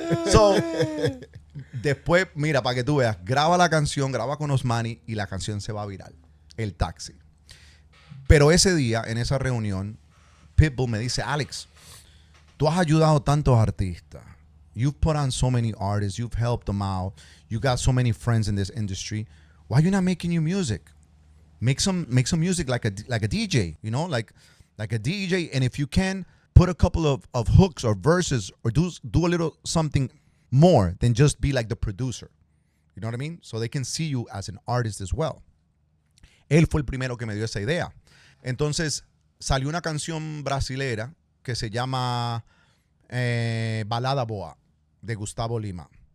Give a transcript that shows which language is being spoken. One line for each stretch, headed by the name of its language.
Spanish: So, después, mira, para que tú veas, graba la canción, graba con Osmani y la canción se va viral. El taxi. Pero ese día, en esa reunión, Pitbull me dice, Alex, tú has ayudado a tantos artistas.
English: You've put on so many artists. You've helped them out. You got so many friends in this industry. Why are you not making new music? Make some music like a DJ, you know, like a DJ. And if you can, put a couple of hooks or verses or do a little something more than just be like the producer. You know what I mean? So they can see you as an artist as well.
Spanish: Él fue el primero que me dio esa idea. Entonces salió una canción brasilera que se llama Balada Boa de Gustavo Lima.